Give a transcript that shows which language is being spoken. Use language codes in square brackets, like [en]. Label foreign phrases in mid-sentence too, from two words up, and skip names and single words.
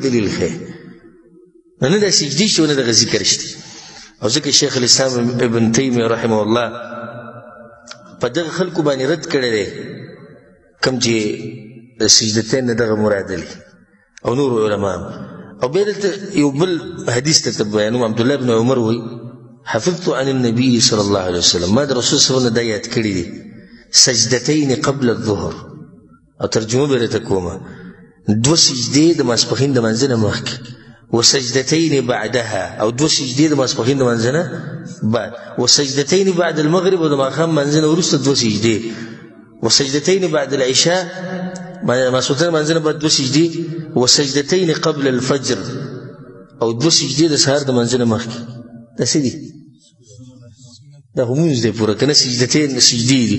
[ps] دلیل ښیي نه دا سجدې شته نه دغه ذکر شته او ځکه شیخ الاسلام ابن تیمیه [ar] رحمه الله [ps] په دغه خلکو باندې رد کړی دی کوم چې د سجدتین نه دغه مراد لري او نور علما او بیا دلته یو بل حدیث ته بیانوم عبدالله بن عمر وایي [ar] حفظت عن النبي صلی الله علیه وسلم [ps] ما د رسول [ar] صلی الله علیه وسلم [ps] دا یاد کړي دي [ar] سجدتین قبل الظهر [ps] او ترجمه به درته کومه 2 سجدې د ماسپښین د مانځه نه مخکې [ar] وسجدتين بعدها [ps] او 2 سجدې د ماسپښین د مانځه نه بعد [ar] وسجدتين بعد المغرب [ps] او د ماښام مانځه نه وروسته 2 سجدې [ar] وسجدتين بعد العشاء [ps] ماسپښین مانځه نه بعد 2 سجدې [ar] وسجدتين قبل الفجر [ps] او 2 سجدې د سهار د مانځه نه مخکې دا څه دي دا خو مونځ دی پوره، که نه سجدتین سجدې دي.